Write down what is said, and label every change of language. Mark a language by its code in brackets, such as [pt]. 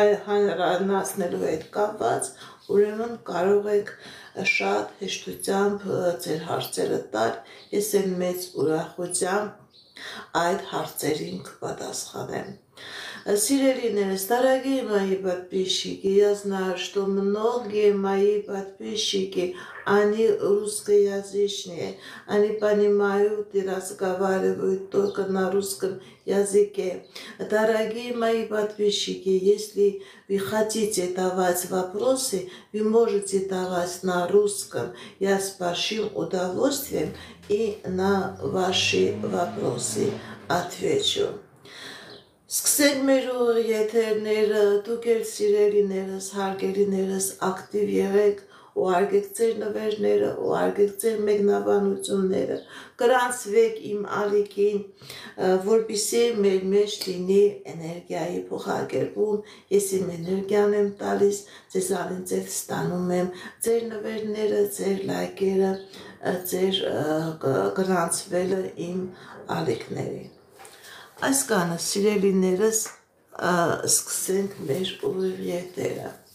[hy] հանրայնացնելու հետ կապված, ուրեմն կարող եք շատ հեշտությամբ ձեր հարցերը տալ, ես էլ մեծ ուրախությամբ այդ հարցերին կպատասխանեմ։ [ru] Сирелиnerс, дорогие мои подписчики, я знаю, что многие мои подписчики, они русскоязычные, они понимают и разговаривают только на русском языке. Дорогие мои подписчики, если вы хотите давать вопросы, вы можете давать на русском. Я с большим удовольствием и на ваши вопросы отвечу. [hy] Սկսենք մեր եթերները, դուք էլ սիրելիներս, հարգելիներս ակտիվ եղեք, ուղարկեք ձեր նվերները, ուղարկեք ձեր մեկնաբանությունները, գրանցվեք իմ ալիքին, որպեսզի մեր մեջ լինի էներգիայի փոխակերպում, ես իմ էներգիան եմ տալիս, ձեզանից էլ ստանում եմ ձեր նվերները, ձեր լայքերը, ձեր գրանցվելը իմ ալիքներին։ Այսքանը սիրելիներս, սկսենք մեր ուղիղ եթերը։